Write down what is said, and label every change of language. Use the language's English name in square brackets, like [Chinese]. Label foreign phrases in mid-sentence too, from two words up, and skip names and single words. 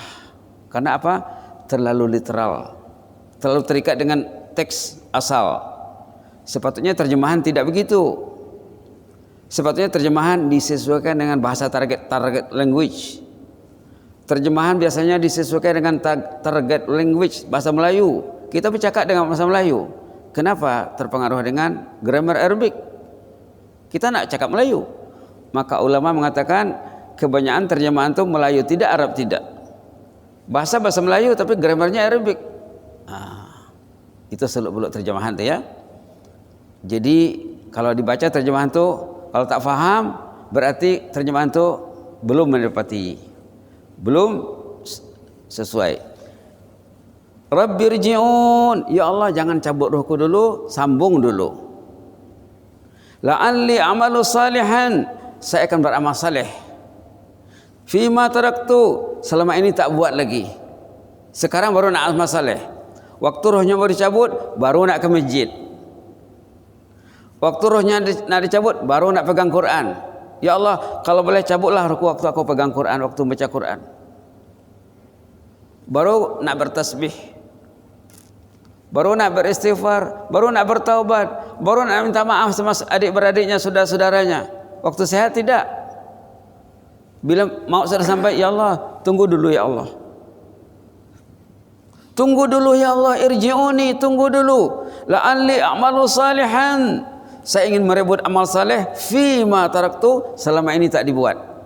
[Malay] Karena apa? Terlalu literal. Terlalu terikat dengan teks asal. Sepatutnya terjemahan tidak begitu. Sepatutnya terjemahan disesuaikan dengan bahasa [English] target language. [Malay] Terjemahan biasanya disesuaikan dengan [English] target language, [Malay] bahasa Melayu. Kita bercakap dengan bahasa Melayu. Kenapa? Terpengaruh dengan [English] grammar Arabic. [Malay] Kita nak cakap Melayu. Maka ulama mengatakan kebanyakan terjemahan itu Melayu tidak, Arab tidak. Bahasa Melayu tapi [English] grammarnya Arabic. [Malay] Itu seluk-beluk terjemahan itu ya. Jadi kalau dibaca terjemahan itu, kalau tak faham berarti terjemahan itu belum mendapati, belum sesuai. Rabbirji'un, [Arabic] يا الله [Malay] jangan cabut rohku dulu, sambung dulu. [Arabic] لعلي أعمل صالحا, [Malay] saya akan beramal saleh. [Arabic] فيما تركت, [Malay] selama ini tak buat lagi. Sekarang baru nak amal saleh. Waktu rohnya mau dicabut, baru nak ke masjid. Waktu rohnya nak dicabut, baru nak pegang Quran. [Arabic] يا الله, [Malay] kalau boleh cabutlah rohku waktu aku pegang Quran, waktu baca Quran. Baru nak bertasbih, baru nak beristighfar, baru nak bertaubat, baru nak minta maaf sama adik-beradiknya, saudara-saudaranya. Waktu sehat tidak. Bila mau sudah sampai, [Arabic] يا الله, [Malay] tunggu dulu [Arabic] يا الله. [Malay] Tunggu dulu [Arabic] يا الله, [Malay] irji'uni, tunggu dulu. [Arabic] لعلي أعمل صالحا. [Malay] Saya ingin merebut amal saleh [Arabic] فيما تركت, [Malay] selama ini tak dibuat.